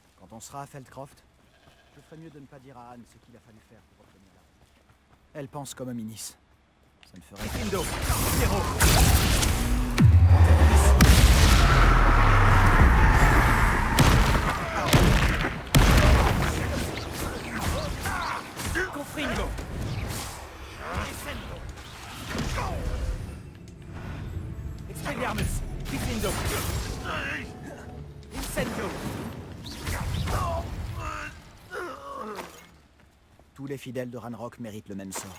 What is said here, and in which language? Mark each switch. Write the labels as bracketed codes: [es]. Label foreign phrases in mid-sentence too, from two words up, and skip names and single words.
[fr] Quand on sera à Feldcroft, je ferais mieux de ne pas dire à Anne ce qu'il a fallu faire pour obtenir la relique. Elle pense comme Minis. Ça ne ferait que... Indo, zéro. Confringo. Descendo. Expelliarmus. Diffindo. Incendio. Tous les fidèles de Ranrock méritent le même sort.